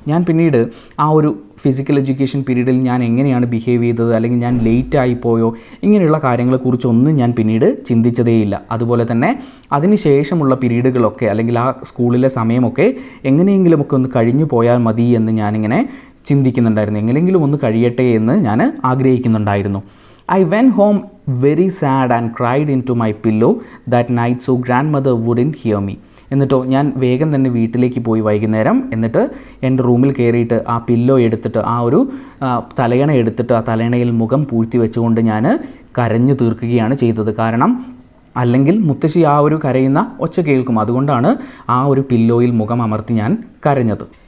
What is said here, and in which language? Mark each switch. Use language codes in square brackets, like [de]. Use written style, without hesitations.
[ml] ഞാൻ പിന്നീട് ആ ഒരു ഫിസിക്കൽ എഡ്യൂക്കേഷൻ പീരീഡിൽ ഞാൻ എങ്ങനെയാണ് ബിഹേവ് ചെയ്തത്, അല്ലെങ്കിൽ ഞാൻ ലേറ്റ് ആയിപ്പോയോ, ഇങ്ങനെയുള്ള കാര്യങ്ങളെക്കുറിച്ചൊന്നും ഞാൻ പിന്നീട് ചിന്തിച്ചതേയില്ല. അതുപോലെ തന്നെ അതിന് ശേഷമുള്ള പീരീഡുകളൊക്കെ അല്ലെങ്കിൽ ആ സ്കൂളിലെ സമയമൊക്കെ എങ്ങനെയെങ്കിലുമൊക്കെ ഒന്ന് കഴിഞ്ഞു പോയാൽ മതി എന്ന് ഞാനിങ്ങനെ ചിന്തിക്കുന്നുണ്ടായിരുന്നു. എങ്ങനെയെങ്കിലും ഒന്ന് കഴിയട്ടെ എന്ന് ഞാൻ ആഗ്രഹിക്കുന്നുണ്ടായിരുന്നു. [en] I went home very sad and cried into my pillow that night so grandmother wouldn't hear me. [ml] എന്നിട്ടോ ഞാൻ വേഗം തന്നെ വീട്ടിലേക്ക് പോയി വൈകുന്നേരം. എന്നിട്ട് എൻ്റെ റൂമിൽ കയറിയിട്ട് ആ പില്ലോ എടുത്തിട്ട്, ആ ഒരു തലയണ എടുത്തിട്ട് ആ തലയണയിൽ മുഖം പൂഴ്ത്തി വെച്ചുകൊണ്ട് ഞാൻ കരഞ്ഞു തീർക്കുകയാണ് ചെയ്തത്. കാരണം അല്ലെങ്കിൽ മുത്തശ്ശി ആ ഒരു കരയുന്ന ഒച്ച കേൾക്കും, അതുകൊണ്ടാണ് ആ ഒരു പില്ലോയിൽ മുഖം അമർത്തി ഞാൻ കരഞ്ഞത്.